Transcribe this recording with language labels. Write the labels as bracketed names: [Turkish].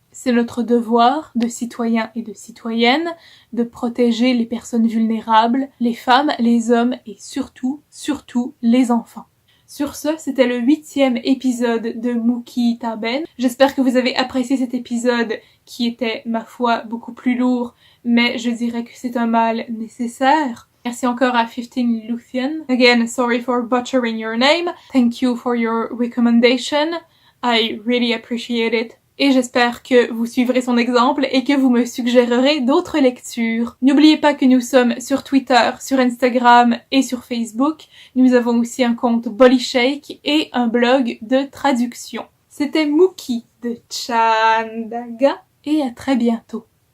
[French] C'est notre devoir de citoyens et de citoyennes de protéger les personnes vulnérables, les femmes, les hommes et surtout les enfants. Sur ce, c'était le 8e épisode de Mookie Taben. J'espère que vous avez apprécié cet épisode qui était, ma foi, beaucoup plus lourd, mais je dirais que c'est un mal nécessaire. Merci encore à 15 Luthien. [English] Again, sorry for butchering your name. Thank you for your recommendation. I really appreciate it. [French] Et j'espère que vous suivrez son exemple et que vous me suggérerez d'autres lectures. N'oubliez pas que nous sommes sur Twitter, sur Instagram et sur Facebook. Nous avons aussi un compte Bolyshake et un blog de traduction. C'était Mookie de Chandaga et à très bientôt.